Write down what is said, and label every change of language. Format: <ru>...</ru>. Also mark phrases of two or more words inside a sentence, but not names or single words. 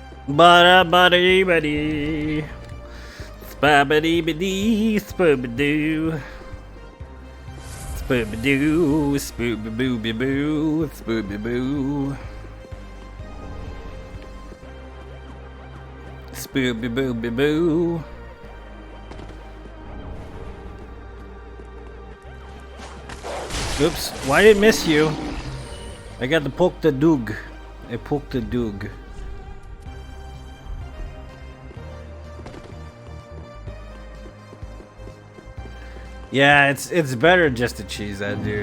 <en>Bada bada bada. Spabba bidee, spoobadoo. Spoobadoo, spoobaboo boo, spoobaboo. Spoobaboo boo. Oops, why did it miss you? I got the poke the doog. I poked the doog. Yeah, it's better just to cheese that dude.</en>